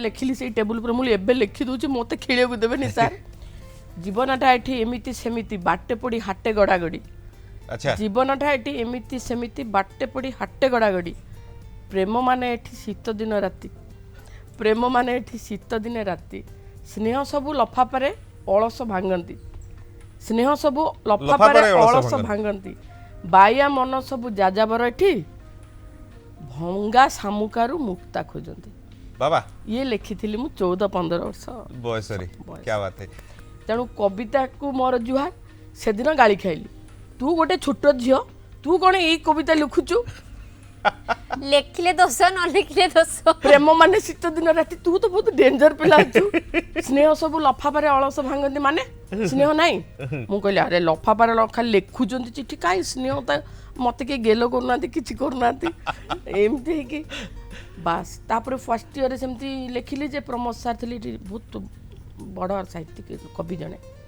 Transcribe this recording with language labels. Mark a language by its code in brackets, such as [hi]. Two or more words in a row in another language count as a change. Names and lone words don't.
[or] ଲେଖିଲି ସେଇ ଟେବୁଲ୍ ଉପରେ ମୁଁ ଏବେ ଲେଖିଦେଉଛି ମୋତେ ଖେଳିବାକୁ ଦେବେନି ସାର୍ ଜୀବନଟା ଏଠି ଏମିତି ସେମିତି ବାଟେ ପଡ଼ି ହାଟେ ଗଡ଼ାଗଡ଼ି ଜୀବନଟା ଏଠି ଏମିତି ସେମିତି ବାଟେ ପଡ଼ି ହାଟେ ଗଡ଼ାଗଡ଼ି ପ୍ରେମ ମାନେ ଏଠି ଶୀତ ଦିନ ରାତି ପ୍ରେମ ମାନେ ଏଠି ଶୀତ ଦିନେ ରାତି ସ୍ନେହ ସବୁ ଲଫାପାରେ ଅଳସ ଭାଙ୍ଗନ୍ତି ସ୍ନେହ ସବୁ ଲଫାପାରେ ଅଳସ ଭାଙ୍ଗନ୍ତି ବାୟା ମନ ସବୁ ଯାଯାବର ଏଠି ଭଙ୍ଗା ଶାମୁକାରୁ ମୁକ୍ତା ଖୋଜନ୍ତି ବାବା ଇଏ ଲେଖିଥିଲି ମୁଁ 14-15 ବର୍ଷ [hi] ବୟସରେ क्या बात है [or] ତେଣୁ କବିତାକୁ ମୋର ଜୁହାର ସେଦିନ ଗାଳି ଖାଇଲି ତୁ ଗୋଟେ ଛୋଟ ଝିଅ ତୁ କ'ଣ ଏଇ କବିତା ଲେଖୁଛୁ ଲେଖିଲେ ଦୋଷ ନ ଲେଖିଲେ ଦୋଷ ପ୍ରେମ ମାନେ ଶୀତ ଦିନ ରାତି ତୁ ତ ବହୁତ ଡେଞ୍ଜର ପିଲା ଅଛୁ ସ୍ନେହ ସବୁ ଲଫାପାରେ ଅଳସ ଭାଙ୍ଗନ୍ତି ମାନେ ସ୍ନେହ ନାହିଁ ମୁଁ କହିଲି ଆରେ ଲଫାପାରେ ଖାଲି ଲେଖୁଛନ୍ତି ଚିଠି କାହିଁ ସ୍ନେହ ମୋତେ କିଏ ଗେଲ କରୁନାହାନ୍ତି କିଛି କରୁନାହାନ୍ତି ଏମିତି ହେଇକି ବାସ୍ ତାପରେ [en] first yearରେ [or] ସେମିତି ଲେଖିଲି ଯେ ପ୍ରମୋଦ ସାର୍ ଥିଲେ ଏଠି ବହୁତ ବଡ଼ ସାହିତ୍ୟିକ କବି ଜଣେ